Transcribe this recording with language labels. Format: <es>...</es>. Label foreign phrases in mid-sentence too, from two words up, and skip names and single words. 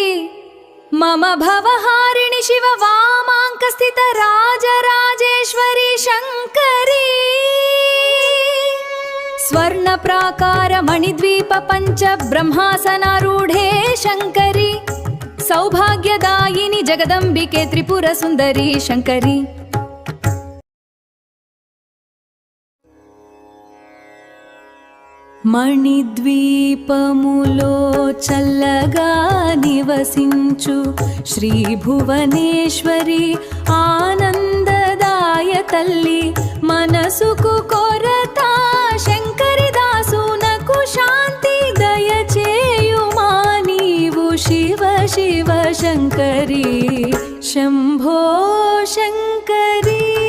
<sa>मम भवहारिणि शिव वामाङ्कस्थित राजराजेश्वरी शङ्करी। स्वर्णप्राकार मणिद्वीप पञ्च ब्रह्मासनारूढे शङ्करी। सौभाग्यदायिनि जगदम्बिके त्रिपुरसुन्दरी शङ्करी।</sa> <te>మణిద్వీపములో చల్లగా నివసించు శ్రీ భువనేశ్వరి ఆనందదాయ తల్లి మనసుకు కొరత శంకరి దాసునకు శాంతి దయచేయుమా నీవు శివ శివ శంకరి శంభో శంకరి।</te>